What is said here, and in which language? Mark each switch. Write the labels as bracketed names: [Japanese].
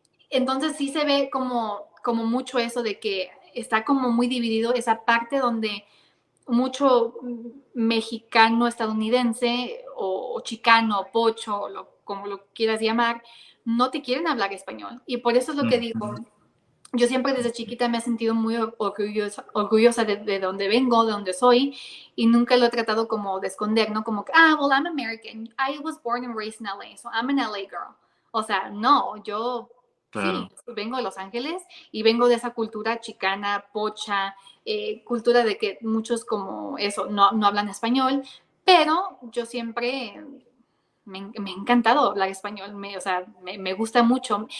[Spanish] Entonces sí se ve como mucho eso de que está como muy dividido esa parte donde mucho mexicano estadounidense, o chicano, pocho, como lo quieras llamar, no te quieren hablar español. Y por eso es lo que digo. Yo siempre desde chiquita me he sentido muy orgullosa de donde vengo, de donde soy, y nunca lo he tratado como de esconder, ¿no? Como que, [English] well, I'm American. I was born and raised in LA, so I'm an LA girl. [Spanish] O sea, no, yo sí, claro. vengo de Los Ángeles y vengo de esa cultura chicana, pocha, cultura de que muchos como eso no hablan español, pero yo siempre me ha encantado hablar español, o sea, me gusta mucho.